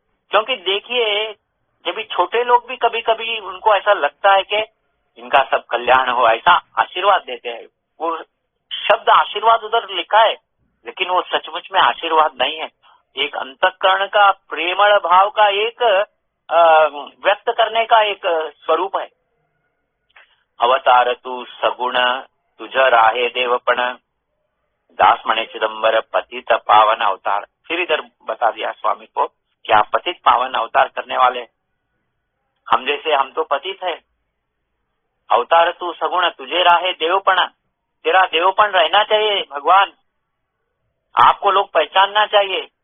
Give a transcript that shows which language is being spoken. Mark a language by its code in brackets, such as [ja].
[hi] क्योंकि देखिए, जब भी छोटे लोग भी कभी कभी उनको ऐसा लगता है कि इनका सब कल्याण हो, ऐसा आशीर्वाद देते हैं। वो शब्द आशीर्वाद उधर लिखा है, लेकिन वो सचमुच में आशीर्वाद नहीं है, एक अंतःकरण का प्रेमळ भाव का एक व्यक्त करने का एक स्वरूप है। [mr] अवतार तू सगुण तुझ राहे देवपण दास मणे चिदंबर पतित पावन अवतार। [hi] फिर इधर बता दिया स्वामी को कि आप पतित पावन अवतार करने वाले, हम जैसे हम तो पतित है। [mr] अवतार तू सगुण तुझे राहे देवपण, [hi] तेरा देवपण रहना चाहिए भगवान, आपको लोग पहचानना चाहिए।